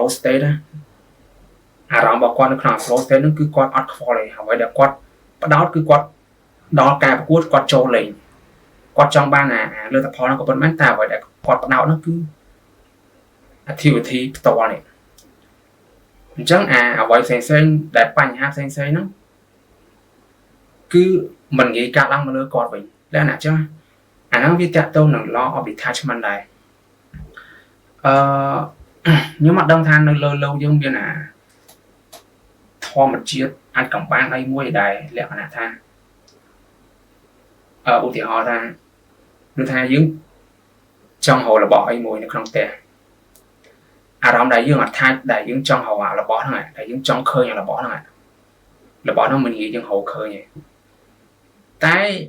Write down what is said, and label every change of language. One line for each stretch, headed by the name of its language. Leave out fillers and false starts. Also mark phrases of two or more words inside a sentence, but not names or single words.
Khmer: state អារម្មណ៍របស់គាត់នៅក្នុង
English: flow state
Khmer: ហ្នឹងគឺគាត់អត់ខ្វល់ទេអ្វីដែលគាត់ផ្ដោតគឺគាត់ដល់ការប្រកួតគាត់ចូលលេងគាត់ចង់បានអាលទ្ធផលហ្នឹងក៏ប៉ុន្មានតែអ្វីដែលគាត់ផ្ដោតហ្នឹងគឺ activity ផ្ទាល់នេះអញ្ចឹងអ្វីផ្សេងដែលបញ្ហាផ្សេងហ្នឹងគឺមិនងាយកាត់ឡើងមកលើគាត់វិញលក្ខណៈអញ្ចឹងអាហ្នឹងវាតាក់ទងនឹង
English: law of detachment
Khmer: ដែរ ខ្ញុំអត់ដឹងថានៅលើโลกយើងមានធម្មជាតិអាចកំបាំងអីមួយដែរលក្ខណៈថាឧទាហរណ៍ថាគឺថាយើងចង់រករបស់អីមួយនៅក្នុងផ្ទះអារម្មណ៍ដែលយើងអត់ថាដែលយើងចង់រករបស់ហ្នឹងដែលយើងចង់ឃើញរបស់ហ្នឹងរបស់ហ្នឹងមិនងាយយើងរកឃើញទេតែ